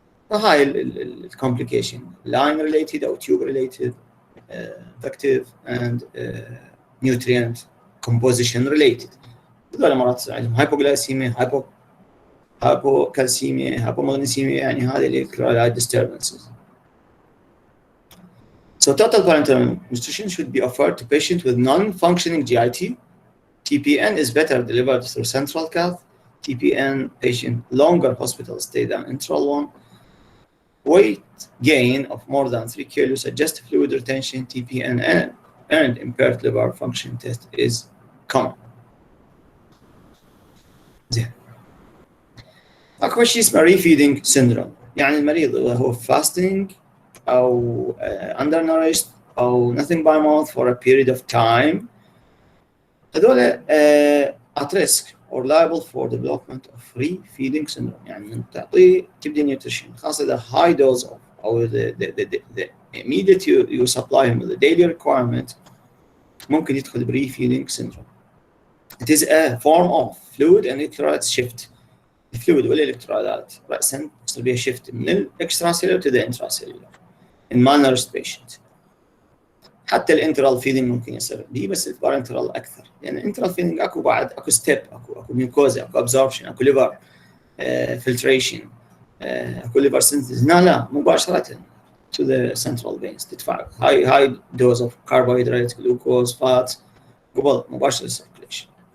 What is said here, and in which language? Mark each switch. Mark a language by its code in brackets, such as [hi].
[ar] فهاي ال [en] complication line related أو tube related infective and nutrient composition related. [ar] هذول مرات يصير عندهم hypoglycemia، hypocalcemia، hypomagnesemia، يعني هذه electrolyte disturbances. [en] So total parenteral nutrition should be offered to patients with non-functioning GIT. TPN is better delivered through central cath. TPN patient longer hospital stay than enteral one. Weight gain of more than 3 kilos, suggested fluid retention, TPN and impaired liver function test is common. [ar] زين. اكو شيء اسمه [en] refeeding syndrome، [ar] يعني المريض هو [en] fasting او undernourished او nothing by mouth for a period of time، هذول at risk or liable for development of refeeding syndrome. [ar] يعني من تعطيه تبدي نيوتريشن خاصة إذا [en] high dose of أو the immediate you supply him with the daily requirement [ar] ممكن يدخل [en] refeeding syndrome. It is a form of fluid and electrolyte shift. [ar] الفلويد والالكترولات رأسا يصير بها شيفت من الاكسترا سيلولر [en] to the intracellular. in malnourished patient. [ar] حتى الانترال فيدنج ممكن يصير به، بس البارنترال اكثر، لان الانترال فيدنج اكو بعد اكو ستيب، اكو ميوكوزا، اكو ابزوربشن، اكو ليفر فلتريشن، اكو ليفر سينثيز. لا مباشره [en] to the central veins تدفع high dose of carbohydrates, glucose, fats [ar] قبل مباشره [en] circulation.